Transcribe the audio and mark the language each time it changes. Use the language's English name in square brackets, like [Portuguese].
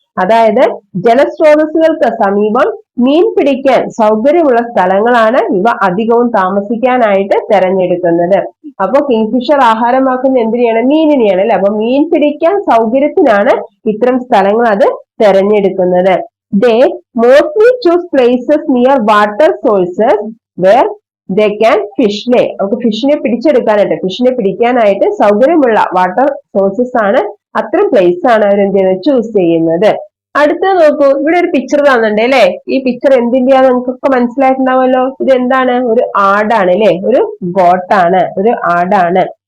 [Malayalam] അതായത് ജലസ്രോതസ്സുകൾക്ക് സമീപം മീൻ പിടിക്കാൻ സൗകര്യമുള്ള സ്ഥലങ്ങളാണ് ഇവ അധികവും താമസിക്കാനായിട്ട് തെരഞ്ഞെടുക്കുന്നത്. അപ്പൊ കിങ്ഫിഷർ ആഹാരമാക്കുന്ന എന്തിനെയാണ്? മീനിനെയാണ് അല്ലെ. അപ്പൊ മീൻ പിടിക്കാൻ സൗകര്യത്തിനാണ് ഇത്തരം സ്ഥലങ്ങൾ അത് തെരഞ്ഞെടുക്കുന്നത്. [English] They mostly choose places near water sources where they can fish അല്ലെ. [Malayalam] നമുക്ക് ഫിഷിനെ പിടിക്കാനായിട്ട് സൗകര്യമുള്ള വാട്ടർ സോഴ്സസ് ആണ്, അത്തരം പ്ലേസ് ആണ് അവർ എന്ത് ചെയ്യുന്നത്? ചൂസ് ചെയ്യുന്നത്. അടുത്ത നോക്കൂ, ഇവിടെ ഒരു പിക്ചർ തന്നിട്ടുണ്ട് അല്ലെ. ഈ പിക്ചർ എന്തിന്റെയാണ് നമുക്കൊക്കെ മനസ്സിലായിട്ടുണ്ടാവുമല്ലോ. ഇത് എന്താണ്? ഒരു ആടാണ് അല്ലെ, ഒരു ഗോട്ടാണ്, ഒരു ആടാണ്.